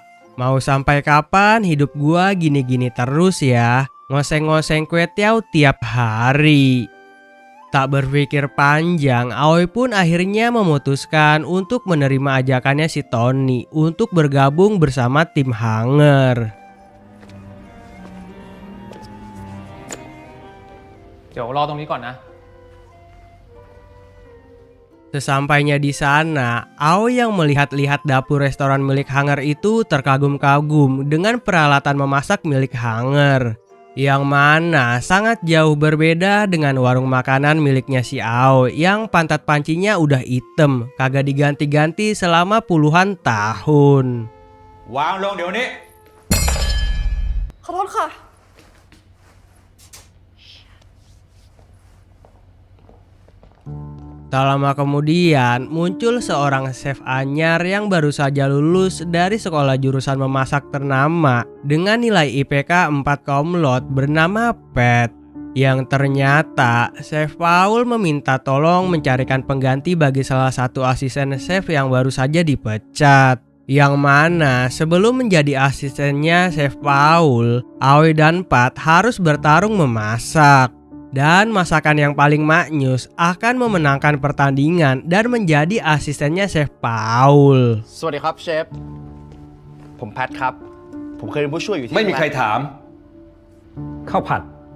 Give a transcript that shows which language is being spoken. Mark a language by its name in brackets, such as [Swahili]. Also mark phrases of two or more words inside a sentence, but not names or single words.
[Indonesian] Mau sampai kapan hidup gua gini-gini terus ya? Ngoseng-ngoseng kue tiao tiap hari. Tak berpikir panjang, Aoi pun akhirnya memutuskan untuk menerima ajakannya si Tony untuk bergabung bersama tim Hanger. [Thai] เดี๋ยวรอตรงนี้ก่อนนะ [Indonesian] Sesampainya di sana, Aoi yang melihat-lihat dapur restoran milik Hanger itu terkagum-kagum dengan peralatan memasak milik Hanger, yang mana sangat jauh berbeda dengan warung makanan miliknya si Aoi yang pantat pancinya udah hitam, kagak diganti-ganti selama puluhan tahun. [Thai] วางลงเดี๋ยวนี้ ขอโทษค่ะ [Indonesian] Tak lama kemudian muncul seorang chef anyar yang baru saja lulus dari sekolah jurusan memasak ternama dengan nilai IPK 4 komlot bernama Pat. Yang ternyata Chef Paul meminta tolong mencarikan pengganti bagi salah satu asisten chef yang baru saja dipecat. Yang mana sebelum menjadi asistennya Chef Paul, Aoi dan Pat harus bertarung memasak. Dan masakan yang paling maknyus akan memenangkan pertandingan dan menjadi asistennya Chef Paul. [Thai] สวัสดีครับเชฟผมแพทครับผมเคยเป็นผู้ช่วยอยู่ที่ ไม่มีใครถาม ข้าวผัด